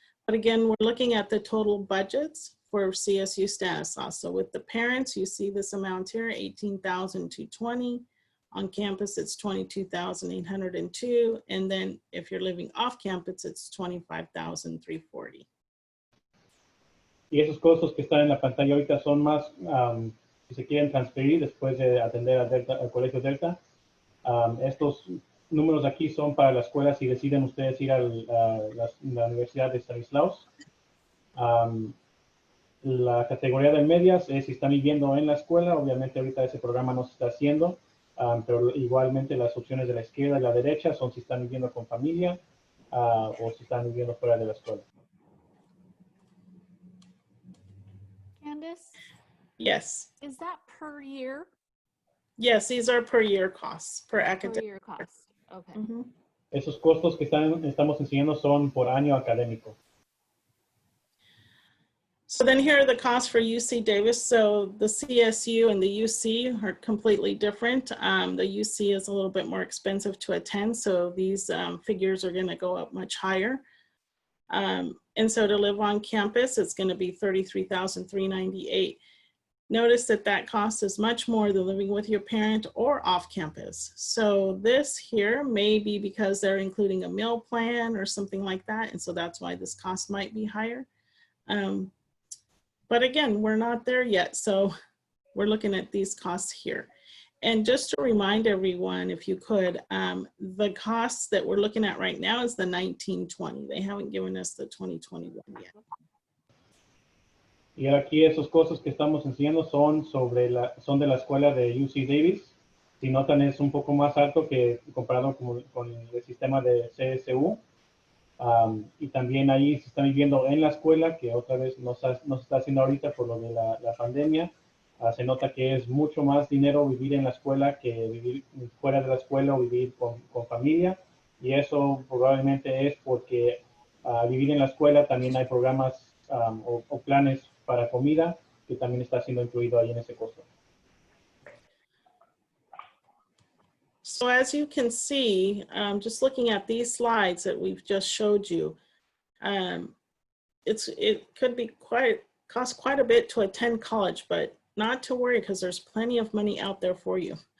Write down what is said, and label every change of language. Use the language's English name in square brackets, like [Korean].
[English] But again, we're looking at the total budgets for CSU Stanislaus. So with the parents, you see this amount here, $18,220. On campus, it's $22,802. And then if you're living off campus, it's $25,340. [Spanish] Y esos costos que están en la pantalla ahorita son más, si se quieren transferir después de atender al Colegio Delta. Estos números aquí son para la escuela si deciden ustedes ir a la Universidad de Stanislaus. La categoría de medias es si están viviendo en la escuela. Obviamente ahorita ese programa no se está haciendo, pero igualmente las opciones de la izquierda y la derecha son si están viviendo con familia o si están viviendo fuera de la escuela. [English] Candace? Yes. Is that per year? Yes, these are per year costs, per academic. Per year cost. Okay. Mm-hmm. [Spanish] Esos costos que estamos enseñando son por año académico. [English] So then here are the costs for UC Davis. So the CSU and the UC are completely different. The UC is a little bit more expensive to attend, so these figures are going to go up much higher. And so to live on campus, it's going to be $33,398. Notice that that cost is much more than living with your parent or off campus. So this here may be because they're including a meal plan or something like that, and so that's why this cost might be higher. But again, we're not there yet, so we're looking at these costs here. And just to remind everyone, if you could, the costs that we're looking at right now is the 1920. They haven't given us the 2021 yet. [Spanish] Y aquí esos costos que estamos enseñando son de la escuela de UC Davis. Si notan es un poco más alto que comparado con el sistema de CSU. Y también ahí se están viviendo en la escuela, que otra vez no se está haciendo ahorita por lo de la pandemia. Se nota que es mucho más dinero vivir en la escuela que vivir fuera de la escuela o vivir con familia. Y eso probablemente es porque vivir en la escuela también hay programas o planes para comida que también está siendo incluido ahí en ese costo. [English] So as you can see, just looking at these slides that we've just showed you, it could be cost quite a bit to attend college, but not to worry because there's plenty of money out there for you.